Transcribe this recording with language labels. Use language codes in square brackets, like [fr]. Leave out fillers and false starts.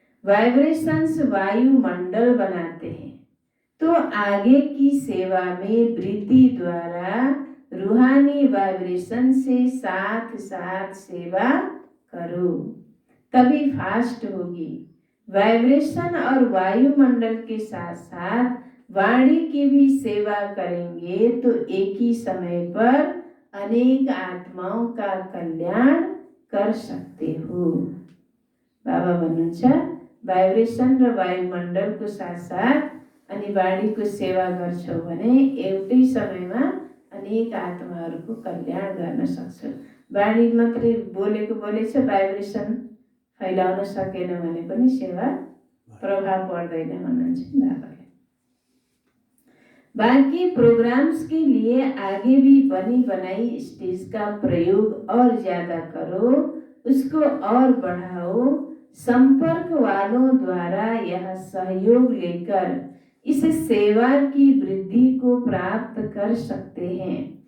[hi] Vibrations वायुमंडल बनाते हैं। तो आगे की सेवा में वृद्धि द्वारा रूहानी वाइब्रेशन से साथ साथ सेवा करो, तभी फास्ट होगी। वाइब्रेशन और वायुमंडल के साथ साथ वाणी की भी सेवा करेंगे तो एक ही समय पर अनेक आत्माओं का कल्याण कर सकते हो। [ne] बाबा भन्नुहुन्छ वाइब्रेशन र वायुमण्डलको साथसाथ अनि वाणीको सेवा गर्छौ भने एउटै समयमा अनेक आत्माहरूको कल्याण गर्न सक्छौ। वाणी मात्रै बोलेको बोलेछ, वाइब्रेसन फैलाउन सकेन भने पनि सेवा प्रभाव पर्दैन भन्नुहुन्छ बाबाले। [hi] बाकी प्रोग्राम्स के लिए आगे भी बनी बनाई स्टेज का प्रयोग और ज्यादा करो, उसको और बढ़ाओ। संपर्क वालों द्वारा यह सहयोग लेकर इस सेवा की वृद्धि को प्राप्त कर सकते हैं।